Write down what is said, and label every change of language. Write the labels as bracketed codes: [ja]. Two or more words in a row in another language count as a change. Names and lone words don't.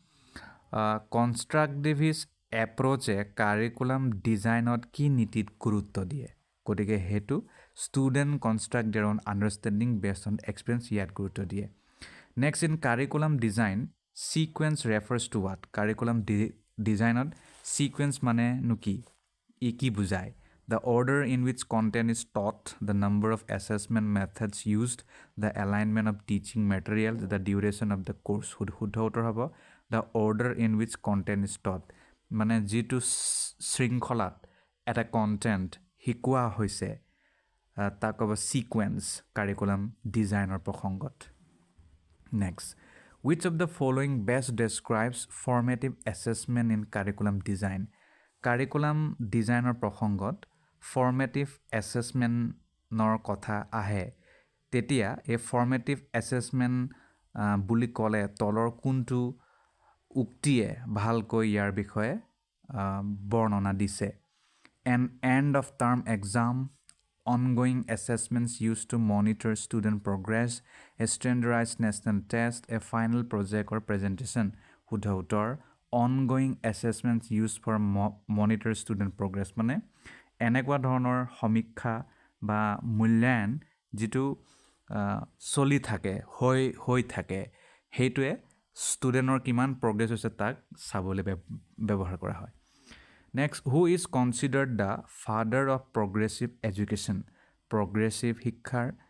[as] কনষ্ট্ৰাক্টিভিষ্ট এপ্ৰ'চে কাৰিকুলাম ডিজাইনত কি নীতিত গুৰুত্ব দিয়ে গতিকে সেইটো [en] student construct their own understanding based on experience [as] ইয়াত গুৰুত্ব দিয়ে [en] next in curriculum design sequence refers to what [as] কাৰিকুলাম ডিজাইনত ছিকুৱেঞ্চ মানেনো কি বুজায় [en] the order in which content is taught the number of assessment methods used the alignment of teaching material the duration of the course [as] শুদ্ধ উত্তৰ হ'ব [en] the order in which content is taught [as] মানে যিটো শৃংখলাত এটা কণ্টেণ্ট শিকোৱা হৈছে তাক ক'ব ছিকুৱেঞ্চ [en] curriculum designৰ [as] প্ৰসংগত নেক্সট [en] which of the following best describes formative assessment in curriculum design curriculum designৰ [as] প্ৰসংগত [en] formative assessmentৰ [as] কথা আহে তেতিয়া এই [en] formative assessment [as] বুলি ক'লে তলৰ কোনটো উক্তিয়ে ভালকৈ ইয়াৰ বিষয়ে বৰ্ণনা দিছে [en] an end of term exam ongoing assessments used to monitor student progress a standardized national test a final project or presentation [as] শুদ্ধ উত্তৰ [en] ongoing assessments used for monitor student progress [as] মানে এনেকুৱা ধৰণৰ সমীক্ষা বা মূল্যায়ন যিটো চলি থাকে হৈ থাকে সেইটোৱে ষ্টুডেণ্টৰ কিমান প্ৰগ্ৰেছ হৈছে তাক চাবলৈ ব্যৱহাৰ কৰা হয় [en] next who is considered the father of progressive education [as] প্ৰগ্ৰেছিভ শিক্ষাৰ